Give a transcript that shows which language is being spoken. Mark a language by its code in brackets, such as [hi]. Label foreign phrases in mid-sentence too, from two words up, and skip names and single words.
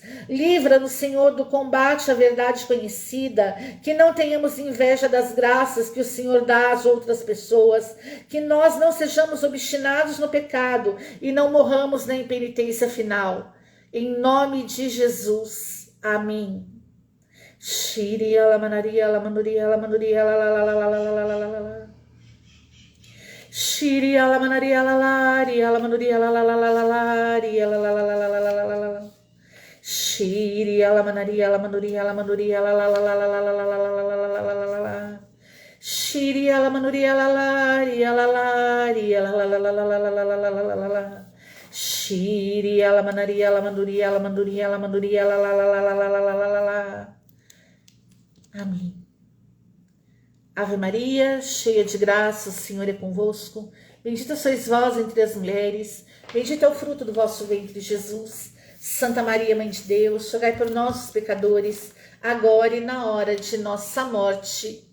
[pt] Livra-nos, Senhor, do combate à verdade conhecida, que não tenhamos inveja das graças que o Senhor dá às outras pessoas, que nós não sejamos obstinados no pecado e não morramos na impenitência final. Em nome de Jesus. Amém. Shiri alamanaria alamanuria alamanuria la la la la la la la la la. Shiri alamanaria la la alamanuria la la la la la la la la la la la la. Shiri alamanaria alamanuria alamanuria la la la la la la la la la la la. Shiri alamanuria la la la la la la la la. Shiri alamanaria alamanduria alamanduria alamanduria la la la la la la la la la. Amém. Ave Maria, cheia de graça, o Senhor é convosco. Bendita sois vós entre as mulheres, bendito é o fruto do vosso ventre, Jesus. Santa Maria, Mãe de Deus, rogai por nós, os pecadores, agora e na hora de nossa morte.